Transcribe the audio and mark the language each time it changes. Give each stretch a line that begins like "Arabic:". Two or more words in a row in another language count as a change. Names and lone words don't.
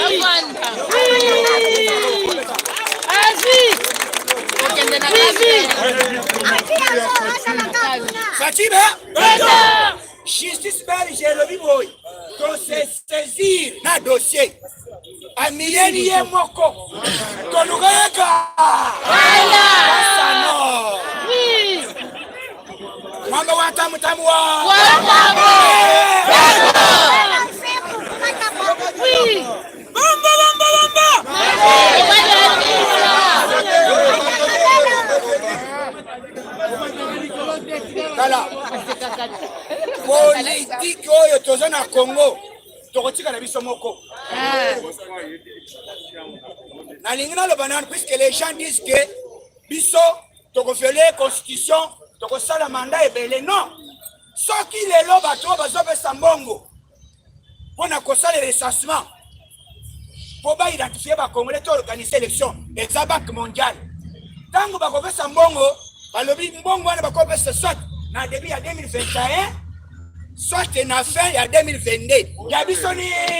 Lingala: Fatima,
French: justice belge
Lingala: elobi boy to
French: se saisir
Lingala: na dossier amiyeni ye moko tolukaka asano mwamba wa tamu wa kala politique oyo toza na Congo tokotika na biso moko nalingi naloba nanu puisque
French: les gens disent que
Lingala: biso tokofele constitution tokosala mandat ebele non soki lelo bato bazopesa mbongo mpona kosala recensement mpo baidentifie bacongolais to organise élection eza
French: banque mondiale
Lingala: ntango bakopesa mbongo balobi mbongo wana bakopesa soit na début ya 2021 soit na fin ya 2022 ya biso ni